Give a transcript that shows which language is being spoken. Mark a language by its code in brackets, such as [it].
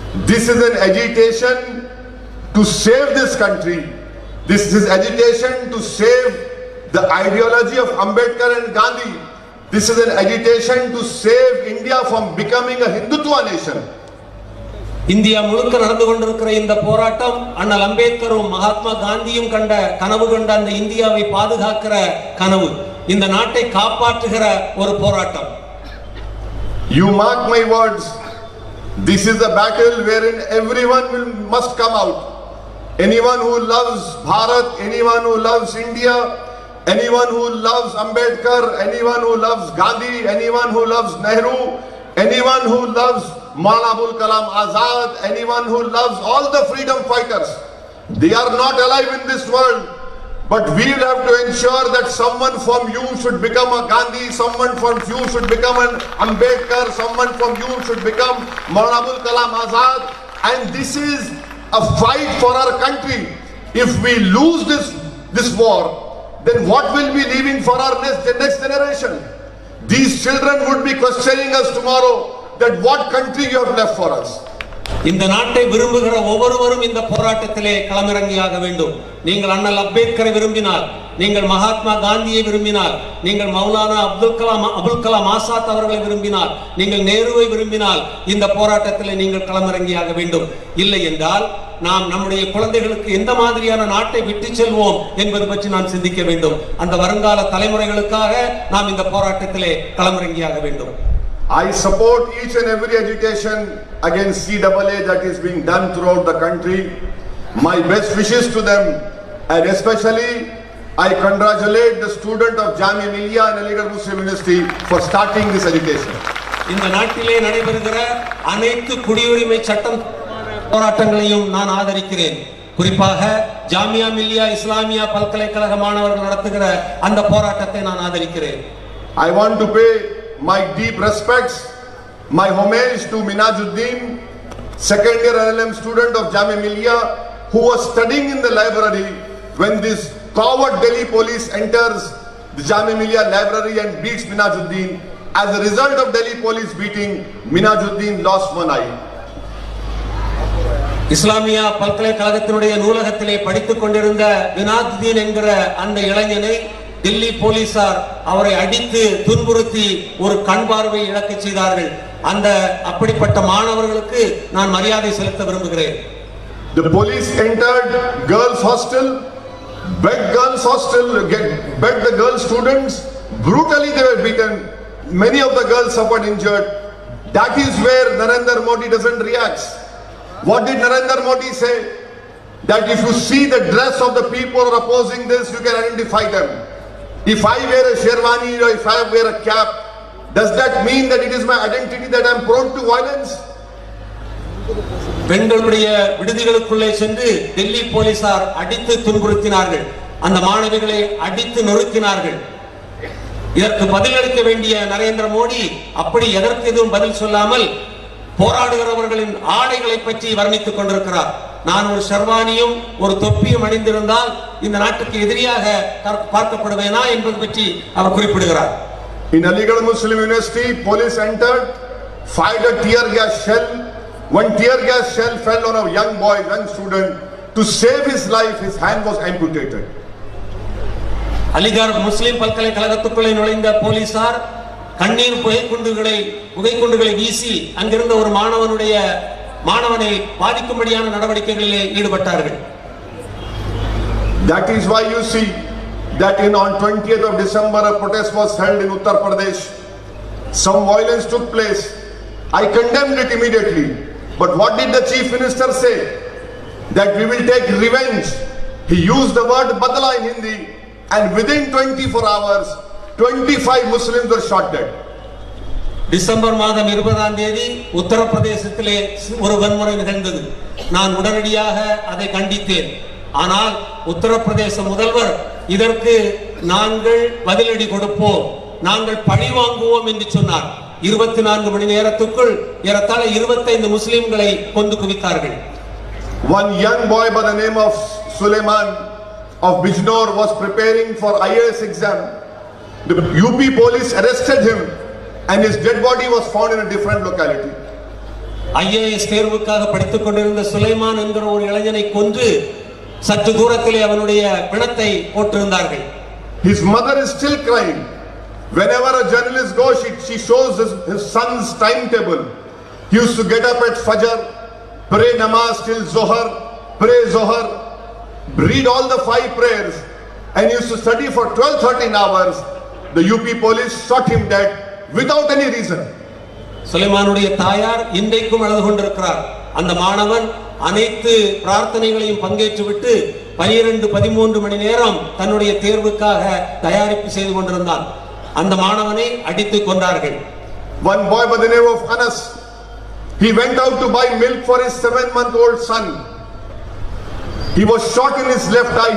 [en] This is an agitation to save this country. This is agitation to save the ideology of Ambedkar and Gandhi. This is an agitation to save India from becoming a Hindutva nation. [ta] India முழுக்க நடந்து கொண்டிருக்கிற இந்த போராட்டம் அண்ணல் அம்பேத்கரும் மகாத்மா காந்தியும் கண்ட கனவு கொண்ட அந்த இந்தியாவை பாதுகாக்கிற கனவு, இந்த நாட்டை காப்பாற்றுகிற ஒரு போராட்டம். [en] You mark my words, this is a battle wherein everyone must come out. Anyone who loves Bharat, anyone who loves India, anyone who loves Ambedkar, anyone who loves Gandhi, anyone who loves Nehru, anyone who loves Maulana Abul Kalam Azad, anyone who loves all the freedom fighters, they are not alive in this world. But we will have to ensure that someone from you should become a Gandhi, someone from you should become an Ambedkar, someone from you should become Maulana Abul Kalam Azad. And this is a fight for our country. If we lose this war, then what will be leaving for our next generation? These children would be questioning us tomorrow that what country you have left for us. [ta] இந்த நாட்டை விரும்புகிற ஒவ்வொருவரும் இந்த போராட்டத்திலே களமிறங்கியாக வேண்டும். நீங்கள் அண்ணல் அம்பேத்கரை விரும்பினால், நீங்கள் மகாத்மா காந்தியை விரும்பினால், நீங்கள் மௌலானா அபுல் கலாம் ஆசாத் அவர்களை விரும்பினால், நீங்கள் நேருவை விரும்பினால் இந்த போராட்டத்திலே நீங்கள் களமிறங்கியாக வேண்டும். இல்லை என்றால் நாம் நம்முடைய குழந்தைகளுக்கு எந்த மாதிரியான நாட்டை விட்டு செல்வோம் என்பது பற்றி நாம் சிந்திக்க வேண்டும். அந்த வருங்கால தலைமுறைகளுக்காக நாம் இந்த போராட்டத்திலே களமிறங்கியாக வேண்டும். [en] I support each and every agitation against CAA that is being done throughout the country. My best wishes to them, and especially I congratulate the student of Jamia Millia and Aligarh Muslim University for starting this agitation. [ta] இந்த நாட்டிலே நடைபெறுகிற அனைத்து குடியுரிமை சட்டம் போராட்டங்களையும் நான் ஆதரிக்கிறேன். குறிப்பாக ஜாமியா மில்லியா இஸ்லாமியா பல்கலைக்கழக மாணவர்கள் நடத்துகிற அந்த போராட்டத்தை நான் ஆதரிக்கிறேன். [en] I want to pay my deep respects, my homage to Minajuddin, second year LLM student of Jamia Millia, who was studying in the library when this coward Delhi police enters the Jamia Millia library and beats Minajuddin. As a result of Delhi police beating, Minajuddin lost one eye. [ta] Islamia பல்கலைக்கழகத்தினுடைய நூலகத்திலே படித்துக் கொண்டிருந்த மினாஜுதீன் என்கிற அந்த இளைஞனை டெல்லி போலீசார் அவரை அடித்து துன்புறுத்தி ஒரு கண் பார்வை இழக்க செய்தார்கள். அந்த அப்படிப்பட்ட மாணவர்களுக்கு நான் மரியாதை செலுத்த விரும்புகிறேன். [en] The police entered girls hostel, begged the girl students, brutally they were beaten. Many of the girls suffered injured. That is where Narendra Modi doesn't react. What did Narendra Modi say? That if you see the dress of the people who are opposing this, you can identify them. If I wear a sherwani or if I wear a cap, does that mean that it is my identity that I am prone to violence? [ta] பெண்களுடைய விடுதிகளுக்குள்ளே சென்று டெல்லி போலீசார் அடித்து துன்புறுத்தினார்கள். அந்த மாணவிகளை அடித்து நொறுக்கினார்கள். இதற்கு பதிலளிக்க வேண்டிய நரேந்திர மோடி அப்படி எதற்கு எதுவும் பதில் சொல்லாமல் போராடுகிறவர்களின் ஆடைகளை பற்றி வர்ணித்துக் கொண்டிருக்கிறார். நான் ஒரு ஷர்வானியும் ஒரு தொப்பியும் அணிந்திருந்தால் இந்த நாட்டுக்கு எதிரியாக பார்க்கப்படுவேனா என்பது பற்றி அவர் குறிப்பிடுகிறார். [en] In Aligarh Muslim University, police entered, fired a tear gas shell. One tear gas shell fell on a young boy, young student. To save his life, his hand was amputated. [ta] Aligarh முஸ்லிம் பல்கலைக்கழகத்துக்குள்ளே நுழைந்த போலீசார் கண்ணீர் புகைக்குண்டுகளை வீசி அங்கிருந்த ஒரு மாணவனை பாதிக்கும்படியான நடவடிக்கைகளிலே ஈடுபட்டார்கள். [en] That is why you see that on 20th of December a protest was held in Uttar Pradesh. Some violence took place. I condemned it immediately. But what did the chief minister say? That we will take revenge. He used the word badla in Hindi, and within 24 hours 25 Muslims were shot dead. [ta] December மாதம் 20ஆம் தேதி உத்தரப்பிரதேசத்திலே ஒரு வன்முறை நிகழ்ந்தது. நான் உடனடியாக அதை கண்டித்தேன். ஆனால் உத்தரப்பிரதேச முதல்வர் இதற்கு நாங்கள் பதிலடி கொடுப்போம், நாங்கள் பழி வாங்குவோம் என்று சொன்னார். 24 மணி நேரத்துக்குள் ஏறத்தாழ 25 முஸ்லிம்களை கொண்டு குவித்தார்கள். [en] One young boy by the name of Suleiman of Bijnor was preparing for IAS exam. The UP police arrested him and his dead body was found in a different locality. [ta] IAS தேர்வுக்காக படித்துக் கொண்டிருந்த சுலைமான் என்கிற ஒரு இளைஞனை கொன்று சற்று தூரத்திலே அவனுடைய பிணத்தை போட்டிருந்தார்கள். [en] His mother is still crying. Whenever a journalist goes, she shows his son's timetable. He used to get up at Fajr, pray namaz till Zohar, pray Zohar, read all the 5 prayers, and he used to study for 12-13 hours. The UP police shot him dead without any reason. [ta] சுலைமானுடைய தாயார் இன்றைக்கும் அழுது கொண்டிருக்கிறார். அந்த மாணவன் அனைத்து பிரார்த்தனைகளையும் பங்கேற்றுவிட்டு 12-13 மணி நேரம் தன்னுடைய தேர்வுக்காக தயாரிப்பு செய்து கொண்டிருந்தான். அந்த மாணவனை அடித்து கொண்டார்கள். [en] One boy by the name of Anas, he went out to buy milk for his 7-month-old son. He was shot in his left eye.